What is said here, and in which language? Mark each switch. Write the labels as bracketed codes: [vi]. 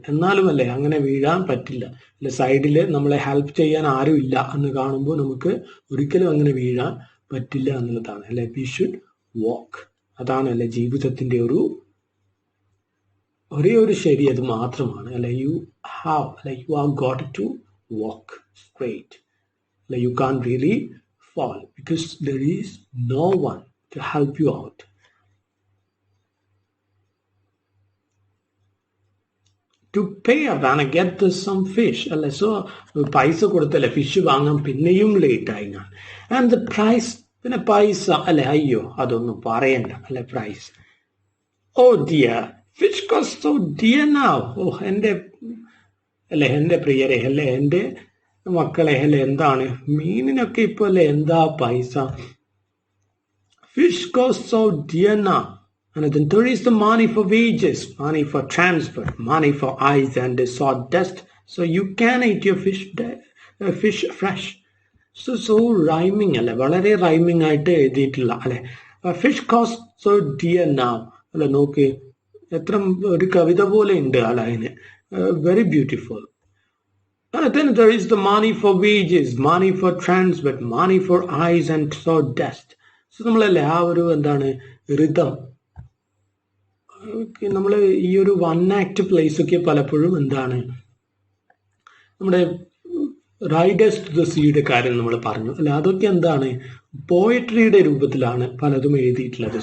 [ml] എന്നാലും അല്ലെ അങ്ങനെ വീഴാൻ പറ്റില്ല. അല്ലെ സൈഡില് നമ്മളെ ഹെൽപ്പ് ചെയ്യാൻ ആരും ഇല്ല എന്ന് കാണുമ്പോൾ നമുക്ക് ഒരിക്കലും അങ്ങനെ വീഴാൻ പറ്റില്ല എന്നുള്ളതാണ്. അല്ലെ [en] We should walk. [ml] അതാണ് അല്ലെ ജീവിതത്തിന്റെ ഒരേ ഒരു ശരി അത് മാത്രമാണ്. [en] അല്ലെ you are got to walk straight. അല്ലെ you can really fall because there is no one to help you out. To pay up and get some fish. [ml] അല്ലെ സോ പൈസ കൊടുത്തല്ലേ ഫിഷ് വാങ്ങാൻ പിന്നെയും ലേറ്റ് ആയി ഞാൻ. [en] and the price, [ml] പിന്നെ പൈസ അല്ലെ അയ്യോ അതൊന്നും പറയണ്ട അല്ലെ price. [en] Oh dear fish cost so dear now. [ml] ഓ എന്റെ പ്രിയരെ അല്ലെ എന്റെ മക്കളെ അല്ലെ എന്താണ് മീനിനൊക്കെ ഇപ്പൊ അല്ലെ എന്താ പൈസ. [en] Fish cost so dear now. And then there is the money for wages, money for transport, money for ice and sawdust, so you can eat your fish fresh. [ml] So rhyming അല്ലെ വളരെ റൈമിംഗ് ആയിട്ട് എഴുതിയിട്ടുള്ള അല്ലെ [en] fish cost so dear now [ml] അല്ലെ നോക്ക് എത്ര ഒരു കവിത പോലെ ഉണ്ട് അല്ലെ അതിന്. [en] Very beautiful. And then there is the money for wages, money for transport, money for ice and sawdust. [ml] So നമ്മളല്ലേ ആ ഒരു എന്താണ് റിതം നമ്മൾ ഈ ഒരു വൺ ആക്ട് പ്ലേസ് ഒക്കെ പലപ്പോഴും എന്താണ് നമ്മുടെ റൈഡേഴ്സ് ടു ദ സീയുടെ കാര്യം നമ്മൾ പറഞ്ഞു അല്ലെ അതൊക്കെ എന്താണ് പോയട്രിയുടെ രൂപത്തിലാണ് പലതും എഴുതിയിട്ടുള്ളത്.